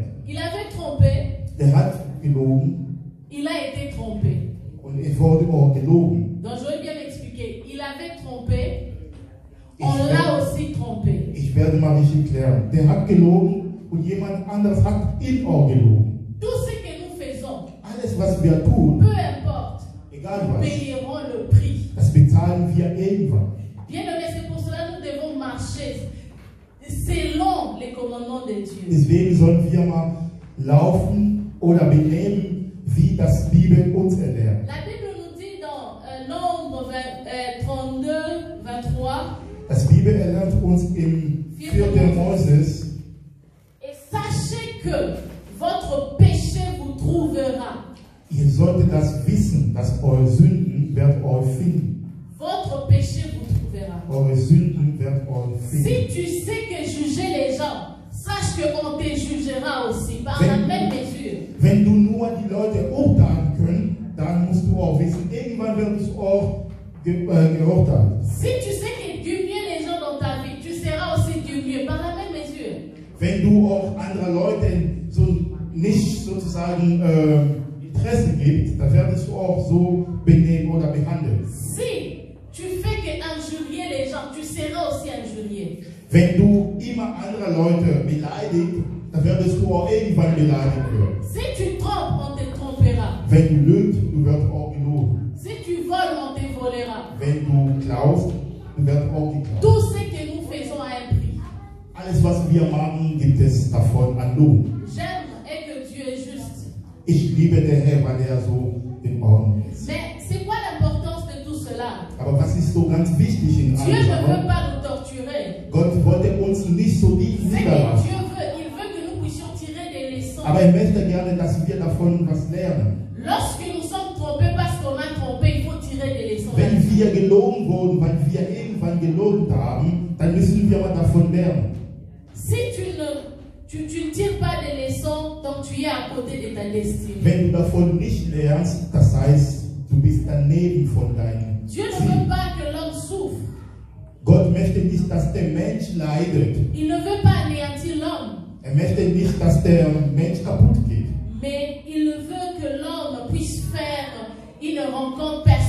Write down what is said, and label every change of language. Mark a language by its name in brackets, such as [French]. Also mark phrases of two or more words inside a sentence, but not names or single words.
[French] Il avait trompé, [German] Der hat gelogen [French] il a été trompé. [German] und es wurde auch gelogen. [French] Donc je vais bien m'expliquer. Il avait trompé, on l'a aussi trompé. [German] Ich werde mal richtig klären. Der hat gelogen und jemand anderes hat ihn auch gelogen. [French] Tout ce que nous faisons, [German] Alles, was wir tun, [French] peu importe, [German] egal [French] nous [German] was, [French] payerons le prix. [German] das bezahlen wir irgendwann. [French] Bien aimé, c'est pour cela que nous devons marcher selon les commandements de Dieu. [German] Deswegen sollen wir mal laufen oder benehmen, wie das Bibel uns erlehrt. [French] La Bible nous dit dans Nombre 32, 23, [German] Das Bibel erlernt uns im 4. Moses, [French] et sachez que votre péché vous trouvera. [German] ihr solltet das wissen, dass eure Sünden wird euch finden. [French] Votre péché vous trouvera. [German] Eure Sünden wird euch [French] Si [German] finden. [French] tu sais que juger les gens, sache qu'on te jugera aussi par la même mesure. [German] Wenn du nur die Leute urteilen können, dann musst du auch wissen, irgendwann wird es auch geurteilt. [French] Si tu sais que du mieux les gens dans ta vie, tu seras aussi du mieux par la même mesure. [German] Wenn du auch andere Leute so nicht sozusagen Interesse gibst, dann werdest du auch so benehmen oder behandeln. [French] Si tu fais que injurier les gens, tu seras aussi injurié. [German] Wenn du immer andere Leute beleidigst, dann werdest du auch irgendwann beleidigt werden. [French] Si tu trompes, on te trompera. [German] Wenn du lügst, du wirst auch gelogen. [French] Si tu voles, on te volera. [German] Wenn du klaust, du wirst auch geklaut. [French] Tout ce que nous faisons a un prix. [German] Alles, was wir machen, gibt es davon an Lohn. [French] J'aime et que Dieu est juste. [German] Ich liebe den Herrn, weil er so in Ordnung ist. [French] Mais c'est quoi l'importance de tout cela? [German] Aber was ist so ganz wichtig in [French] Dieu [German] allem? [French] ne veut pas nous torturer. [German] Gott wollte uns nicht so [French] Ce que [German] niederlassen. [French] Dieu veut, il veut que nous puissions tirer des leçons. [German] Aber er möchte gerne, dass wir davon was lernen. [French] Lorsque nous sommes trompés parce qu'on a trompé, il faut tirer des leçons. [German] Wenn wir gelogen wurden, weil wir irgendwann gelogen haben, dann müssen wir mal davon lernen. [French] Si tu ne tires pas des leçons, donc tu es à côté de ta destinée. [German] Wenn du davon nicht lernst, das heißt, du bist daneben von deinem [French] Dieu ne [German] Ziel. [French] veut pas que l'homme souffre. [German] Gott möchte nicht, dass der Mensch leidet. [French] Il ne veut pas anéantir l'homme. [German] Er möchte nicht, dass der Mensch kaputt geht. [French] Mais il veut que l'homme puisse faire une rencontre